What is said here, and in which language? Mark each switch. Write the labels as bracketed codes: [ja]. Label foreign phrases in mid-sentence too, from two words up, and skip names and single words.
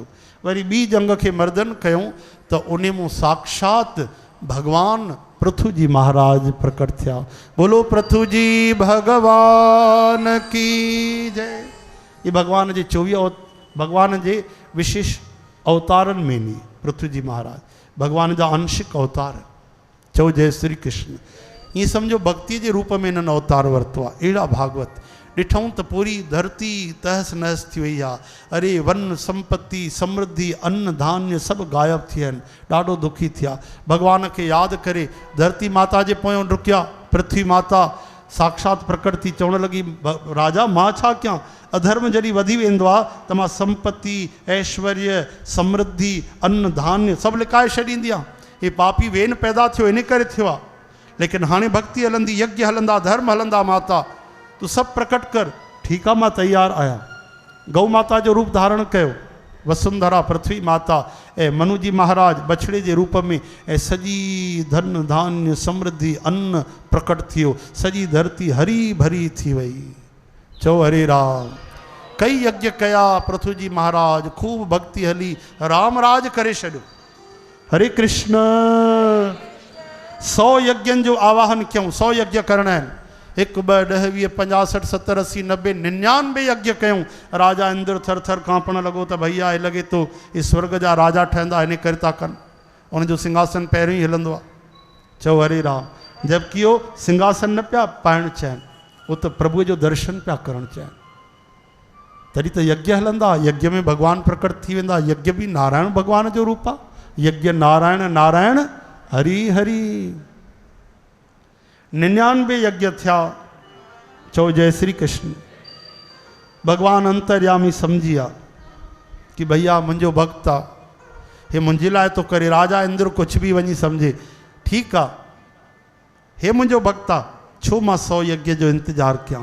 [sd] वरी ॿी जंग खे मर्दन कयूं त उन मूं साक्षात भगवान पृथु जी महाराज प्रकट थिया। [hi] बोलो पृथु जी भगवान की जय। [sd] ये भगवान जे 24 भगवान जे विशेष अवतारनि में नी पृथु जी महाराज भगवान जा आंशिक अवतार। चओ जय श्री कृष्ण। [hi] ये समझो भक्ति के रूप में [sd] इन्हनि अवतार वरतो आहे। अहिड़ा भागवत ॾिठूं त पूरी धरती तहस नहस थी वई आहे। अरे वन संपत्ति समृद्धि अन्न धान्य सभु गायब थी विया आहिनि। ॾाढो दुखी थिया। भगवान के याद करे धरती माता जे पोयों डुकिया। पृथ्वी माता साक्षात प्रकट थी चवण लगी राजा मां छा कयां? अधर्म जॾहिं वधी वेंदो आहे त मां संपत्ति ऐश्वर्य समृद्धि अन्न धान्य सभु लिकाए छॾींदी आहियां। हे पापी वेन पैदा थियो इन करे थियो आहे। लेकिन हाणे भक्ति हलंदी, यज्ञ हलंदा, धर्म हलंदा। [hi] माता तू सब प्रकट कर। ठीक है [sd] मां तैयार आया। गौ माता जो रूप धारण कयो। वसुंधरा पृथ्वी माता ए मनु जी महाराज [hi] बछड़े के रूप में [sd] ए सजी धन धान्य समृद्धि अन्न प्रकट थियो। सजी धरती हरी भरी थी वई। चो हरे राम। कई यज्ञ कया पृथ्वी जी महाराज, खूब भक्ति हली, राम राज करे छॾियो। हरे कृष्ण। 100 यज्ञन जो आवाहन क्यों? [hi] 100 यज्ञ करना है। 1 2 10 20 50 60 70 80 90 99 यज्ञ क्यों। [sd] राजा इंद्र थर थर कांपण लगो [hi] तो भैया ये लगे तो इस स्वर्ग [sd] जा राजा ठहंदा इन करे था कन। उनजो सिंहासन पहिरियों ही हिलंदो आहे। चओ हरे राम। जबकि वो सिंहासन न पिया पाइण चाहिनि, वो तो प्रभु जो दर्शन पिया करण चाहिनि। तॾहिं त यज्ञ हलंदा। यज्ञ में भगवान प्रकट थी वेंदा। यज्ञ भी नारायण भगवान जो रूप आहे। यज्ञ नारायण नारायण हरि हरि। 99 यज्ञ थिया। चो जय श्री कृष्ण। भगवान अंतर्यामी समझिया कि भैया मुंहिंजो भक्त आहे, हे मुंहिंजे लाइ तो करे। राजा इंद्र कुछ भी वञी समझे ठीक आहे, हे मुंहिंजो भक्त आहे, छो मां 100 यज्ञ जो इंतजार कयां।